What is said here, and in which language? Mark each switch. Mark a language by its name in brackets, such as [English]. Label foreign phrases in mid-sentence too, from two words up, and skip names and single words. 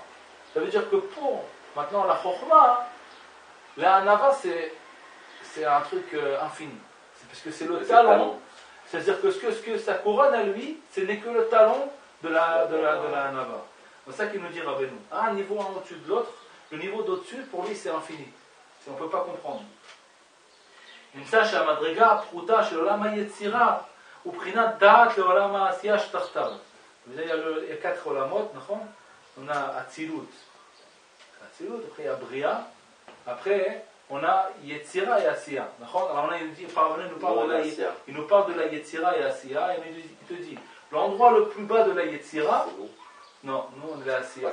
[French] Ça veut dire que pour maintenant la Chokhma, la Anava c'est un truc infini. C'est parce que c'est le talon. C'est-à-dire que ce que sa couronne à lui, ce n'est que le talon de la Anava. C'est ça qu'il nous dit Rabbeinu. Un niveau au-dessus de l'autre, le niveau d'au-dessus, pour lui, c'est infini. On ne peut pas comprendre. [Hebrew] נמצא שהמדרגה הפחותה של עולם היצירה הוא בחינת דעת לעולם העשייה שתחתיו. [French] Il y a 4 [Hebrew] עולמות, נכון? [French] On a Atzilut. Atzilut, après il y a Bria. Après, on a Yetzira et Asiya. D'accord? Alors il nous parle de la Yetzira et Asiya. Et il te dit, l'endroit le plus bas de la Yetzira. Non, nous on est la Asiya.